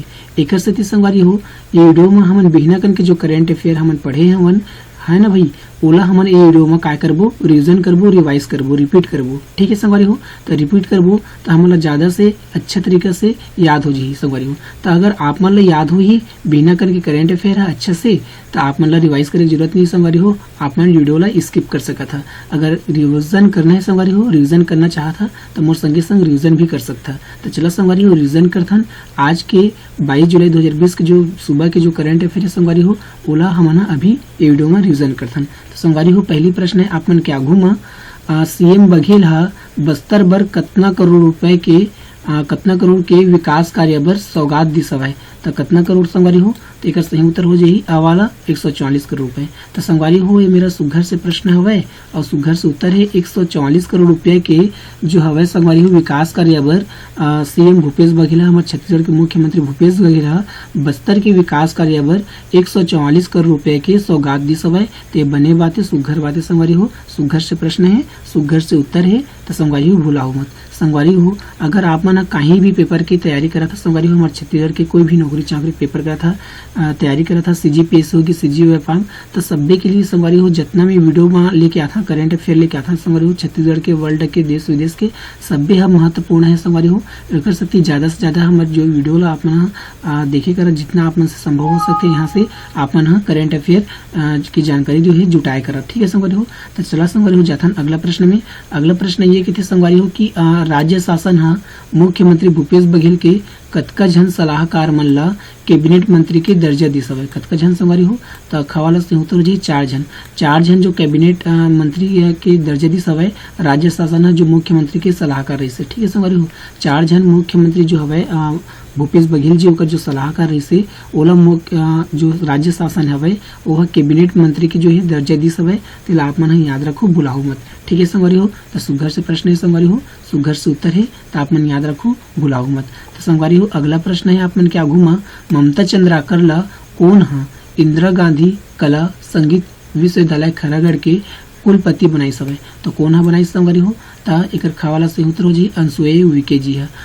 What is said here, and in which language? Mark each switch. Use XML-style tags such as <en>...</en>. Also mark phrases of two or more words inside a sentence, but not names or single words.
<hne>एक सेती संगवारी हो ये वीडियो में हमन बिना कन के जो</hne> <en>current affair</en> <hne>हमन पढ़े हमन है ना भाई ओला हमन ये वीडियो में काय करबो रिवीजन करबो रिवाइज करबो रिपीट करबो। ठीक है संगवारी हो तो रिपीट करबो तो हमला ज्यादा से अच्छा तरीका से याद हो जाही संगवारी हो। तो अगर आप मन ला याद हो ही बिना करके</hne> <en>current affair</en> <hne>है अच्छा से तो आप मन ला रिवाइज करे जरूरत नहीं संगवारी हो। आप मन वीडियो ला स्किप कर सकता था। अगर रिवीजन करना है संगवारी हो रिवीजन करना चाहता तो मोर संगे संग रिवीजन भी कर सकता। तो चला संगवारी हो रिवीजन करथन आज के 22 जुलाई 2020 के जो सुबह के जो</hne> <en>current affair</en> <hne>है संगवारी हो ओला हमन अभी ये वीडियो में रिवीजन करथन। तो संगवारी हो पहली प्रश्न है आप मन के आघू में सीएम बघेल हा बस्तर बर कतना करोड़ रुपए के कतना करोड़ के विकास कार्य बर सौगात दिस हवय। तो कतना करोड़ संगवारी हो तो एक सही उत्तर हो जाही आवाला 144 करोड़ रुपए। तो संगवारी हो ये मेरा सुघर से प्रश्न हवय और सुघर से उत्तर है 144 करोड़ रुपए के जो हवय संगवारी हो विकास कार्य बर सीएम भूपेश बघेल हमारे छत्तीसगढ़ के मुख्यमंत्री भूपेश बघेल बस्तर के विकास कार्य बर 144 करोड़ रुपए के सौगात दिस हवय। ते बने बातें सुघर बातें संगवारी हो सुघर से प्रश्न है सुघर से उत्तर है। तो संगवारी हो भूलाओ मत संगवारी हो अगर आप मन कहीं भी पेपर की तैयारी करा था संगवारी हो हमारे छत्तीसगढ़ के कोई भी नौकरी चाकरी पेपर करा था तैयारी करा था सीजीपीएस होगी सीजीओ फार्म तो सब्बे के लिए संगवारी हो जितना मैं वीडियो में लेके आता</hne> <en>current affair</en> <hne>लेके आता संगवारी हो छत्तीसगढ़ के वर्ल्ड के देश विदेश के सब्बे हम महत्वपूर्ण है संगवारी हो। एक सकती ज्यादा से ज्यादा हमारे जो वीडियो ला आप मन देखे कर जितना आप मन से संभव हो सके यहाँ से आप मन</hne> <en>current affair</en> <hne>की जानकारी जो है जुटाए करा। ठीक है संगवारी हो तो चला संगवारी हो जाथन अगला प्रश्न में। अगला प्रश्न ये कि संगवारी हो कि राज्य शासन हा मुख्यमंत्री भूपेश बघेल के कतका झन सलाहकार मन ला कैबिनेट मंत्री के दर्जा दिस हवय। कतका झन संगवारी हो तो खवाला से उत्तर हो जाही 4 जन जो कैबिनेट मंत्री के दर्जा दिस हवय राज्य शासन हा जो मुख्यमंत्री के सलाहकार रहिसे। ठीक है संगवारी हो 4 जन मुख्यमंत्री जो हवय भूपेश बघेल जी ओकर जो सलाहकार रहिसे ओला जो राज्य शासन हवय ओह कैबिनेट मंत्री के जो है दर्जा दिस हवय तेला आप मन याद रखो भुलाओ मत। ठीक है संगवारी हो तो सुघर से प्रश्न है संगवारी हो सुघर से उत्तर है तो आप मन याद रखो भुलाओ मत। तो संगवारी हो अगला प्रश्न है आप मन के आघू में ममता चंद्राकर ला कौन हा इंदिरा गांधी कला संगीत विश्वविद्यालय खरागढ़ के कुलपति बनाई हवय। तो कौन हा बनाई संगवारी हो तो एक खवाला से उत्तर हो जी अनसुया उइके जी है।</hne>